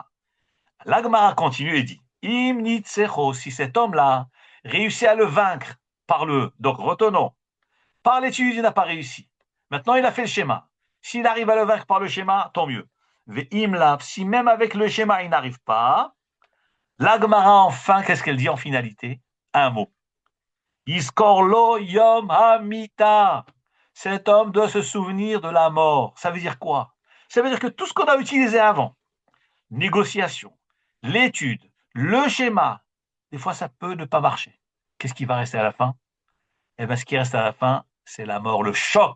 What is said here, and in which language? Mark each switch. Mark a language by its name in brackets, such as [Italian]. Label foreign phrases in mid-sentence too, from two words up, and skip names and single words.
[French] L'Agmara continue et dit, [Hebrew] אם ניצחו, [French] si cet homme-là réussit à le vaincre par le, donc retenons, par l'étude, il n'a pas réussi. Maintenant, il a fait le schéma. S'il arrive à le vaincre par le schéma, tant mieux. Ve'imlav, si même avec le schéma, il n'arrive pas, l'Agmara, enfin, qu'est-ce qu'elle dit en finalité? Un mot. [Hebrew] יזכיר לו יום המיתה. [French] Cet homme doit se souvenir de la mort. Ça veut dire quoi? Ça veut dire que tout ce qu'on a utilisé avant, négociation, l'étude, le schéma, des fois ça peut ne pas marcher. Qu'est-ce qui va rester à la fin? Eh bien, ce qui reste à la fin, c'est la mort, le choc.